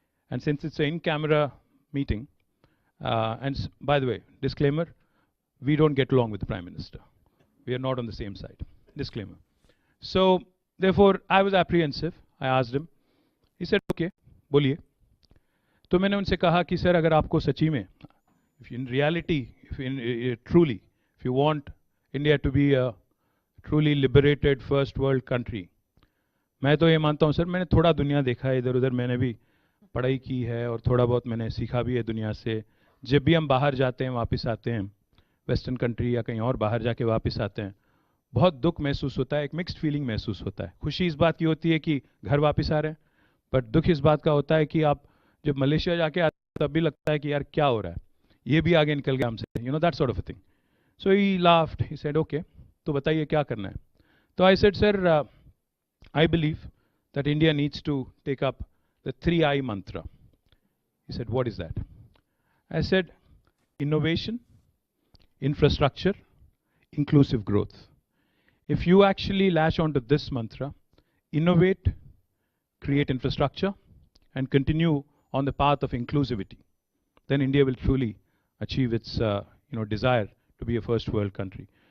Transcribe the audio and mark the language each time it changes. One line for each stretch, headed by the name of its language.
English: And since it's an in-camera meeting, and by the way, disclaimer, we don't get along with the Prime Minister. We are not on the same side. Disclaimer. So, therefore, I was apprehensive. I asked him. He said, okay,
Hindi: बोलिए. तो मैंने उनसे कहा कि sir अगर आपको सच्ची में,
English: if in reality, truly, if you want India to be a truly liberated first world country,
Hindi: मैं तो ये मानता हूँ सर, मैंने थोड़ा दुनिया देखा है इधर उधर, मैंने भी पढ़ाई की है और थोड़ा बहुत मैंने सीखा भी है दुनिया से. जब भी हम बाहर जाते हैं, वापस आते हैं, वेस्टर्न कंट्री या कहीं और बाहर जाके वापस आते हैं, बहुत दुख महसूस होता है, एक मिक्स्ड फीलिंग महसूस होता है. खुशी इस बात की होती है कि घर वापस आ रहे हैं, बट दुख इस बात का होता है कि आप जब मलेशिया जाके आते हैं तब भी लगता है कि यार क्या हो रहा है, ये भी आगे निकल गया हमसे,
English: That sort of a thing. So he laughed, he said okay,
Hindi: तो बताइए क्या करना है.
English: तो I said sir, I believe that India needs to take up the 3I mantra. He said, what is that? I said, innovation, infrastructure, inclusive growth. If you actually latch onto this mantra, innovate, create infrastructure, and continue on the path of inclusivity, then India will truly achieve its desire to be a first world country.